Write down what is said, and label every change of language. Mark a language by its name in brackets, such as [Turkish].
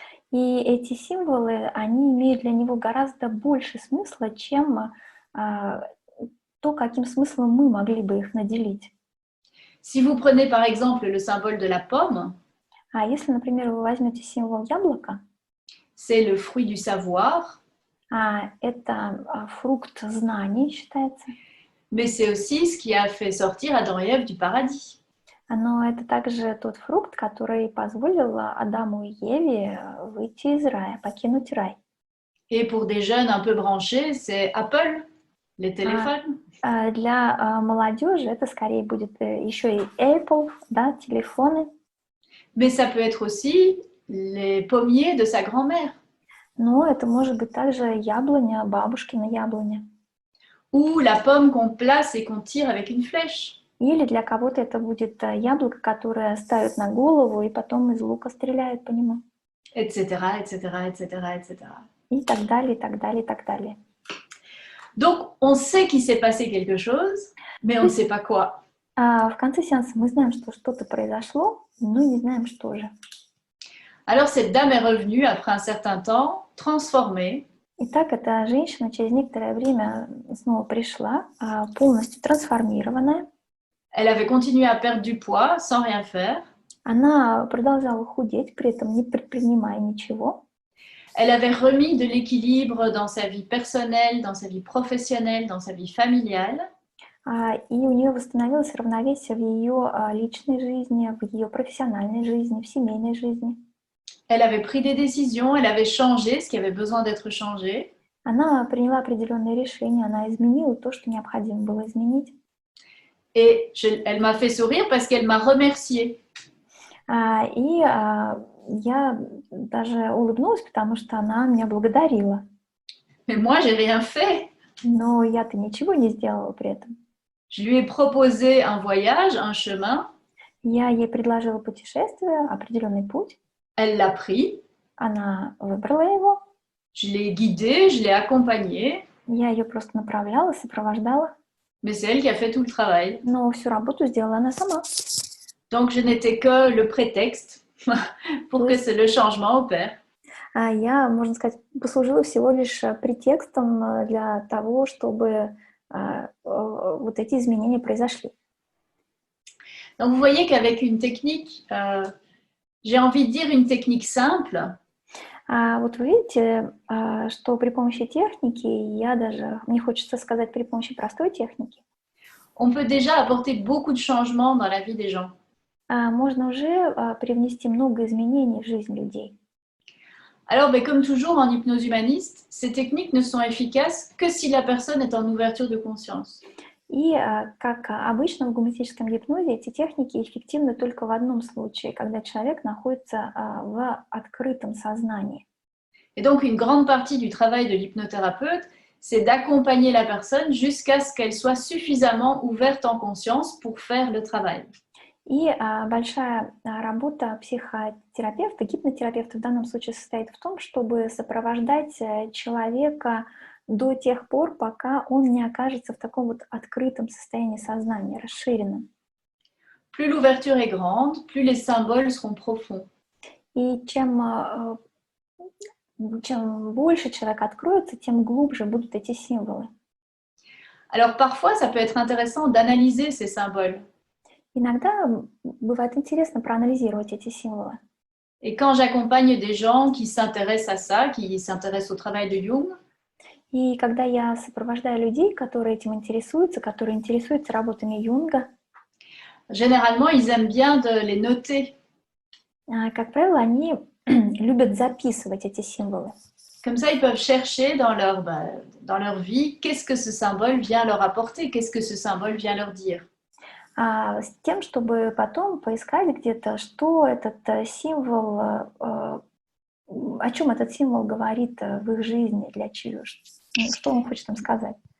[Russian] И эти символы, они имеют для него гораздо больше смысла, чем то, каким смыслом мы могли бы их наделить. [French] Si vous prenez par exemple le symbole de la pomme, [Russian] Если, например, вы возьмете символ яблока, [French] c'est le fruit du savoir, [Russian] это фрукт знаний, считается. [French] mais c'est aussi ce qui a fait sortir Adam et Ève du paradis. [Russian] Но это также тот фрукт, который позволил Адаму и Еве выйти из рая, покинуть рай. [French] Et pour des jeunes un peu branchés, c'est Apple, les téléphones. [Russian] Для молодежи это скорее будет еще и Apple, да, телефоны. [French] Mais ça peut être aussi les pommiers de sa grand-mère. [Russian] Но это может быть также яблоня, бабушкина яблоня. [French] Ou la pomme qu'on place et qu'on tire avec une flèche. [Russian] Или для кого-то это будет яблоко, которое ставят на голову и потом из лука стреляют по нему. [French] Etc., etc., etc., etc. [Russian] И так далее, и так далее, и так далее. [French] Donc, on sait qu'il s'est passé quelque chose, mais on ne sait pas quoi. [Russian] В конце сеанса мы знаем, что что-то произошло, но не знаем, что же. [French] Alors, cette dame est revenue après un certain temps, transformée. [Russian] Итак, эта женщина через некоторое время снова пришла, полностью трансформированная. [French] Elle avait continué à perdre du poids sans rien faire. [Russian] Она продолжала худеть, при этом не предпринимая ничего. [French] Elle avait remis de l'équilibre dans sa vie personnelle, dans sa vie professionnelle, dans sa vie familiale. [Russian] И у нее восстановилось равновесие в ее личной жизни, в ее профессиональной жизни, в семейной жизни. [French] Elle avait pris des décisions, elle avait changé ce qui avait besoin d'être changé. [Russian] Она приняла определенные решения, она изменила то, что необходимо было изменить. [French] Et elle m'a fait sourire parce qu'elle m'a remercié. [Russian] И я даже улыбнулась, потому что она меня благодарила. [French] Mais moi, j'ai rien fait. [Russian] Но я-то ничего не сделала при этом. [French] Je lui ai proposé un voyage, un chemin. [Russian] Я ей предложила путешествие, определенный путь. [French] Elle l'a pris. [Russian] Она выбрала его. [French] Je l'ai guidée, je l'ai accompagnée. [Russian] Я ее просто направляла, сопровождала. [French] Mais c'est elle qui a fait tout le travail. [Russian] Но всю работу сделала она сама. [French] Donc, je n'étais que le prétexte pour que le changement opère. [Russian] Я, можно сказать, послужила всего лишь претекстом для того, чтобы вот эти изменения произошли. [French] Donc, vous voyez qu'avec une technique, j'ai envie de dire une technique simple. [Russian] Вот вы видите, что при помощи техники, мне хочется сказать, при помощи простой техники, [French] on peut déjà apporter beaucoup de changements dans la vie des gens. [Russian] Можно уже привнести много изменений в жизнь людей. [French] Alors, comme toujours en hypnose humaniste, ces techniques ne sont efficaces que si la personne est en ouverture de conscience. [Russian] И, как обычно в гуманистическом гипнозе, эти техники эффективны только в одном случае, когда человек находится в открытом сознании. [French] Et donc, une grande partie du travail de l'hypnothérapeute, c'est d'accompagner la personne jusqu'à ce qu'elle soit suffisamment ouverte en conscience pour faire le travail. [Russian] И большая работа психотерапевта, гипнотерапевта в данном случае состоит в том, чтобы сопровождать человека до тех пор, пока он не окажется в таком вот открытом состоянии сознания, расширенном. [French] Plus l'ouverture est grande, plus les symboles seront profonds. [Russian] И чем чем больше человек откроется, тем глубже будут эти символы. [French] Alors parfois, ça peut être intéressant d'analyser ces symboles. [Russian] Иногда бывает интересно проанализировать эти символы. [French] Et quand j'accompagne des gens qui s'intéressent à ça, qui s'intéressent au travail de Jung, [Russian] И когда я сопровождаю людей, которые этим интересуются, которые интересуются работами Юнга, [French] généralement, ils aiment bien de les noter. [Russian] как правило, они любят записывать эти символы. [French] Comme ça, ils peuvent chercher dans dans leur vie qu'est-ce que ce symbole vient leur apporter, qu'est-ce que ce symbole vient leur dire. [Russian] С тем, чтобы потом поискать где-то, что этот символ, о чем этот символ говорит в их жизни, для чего, что он хочет им сказать.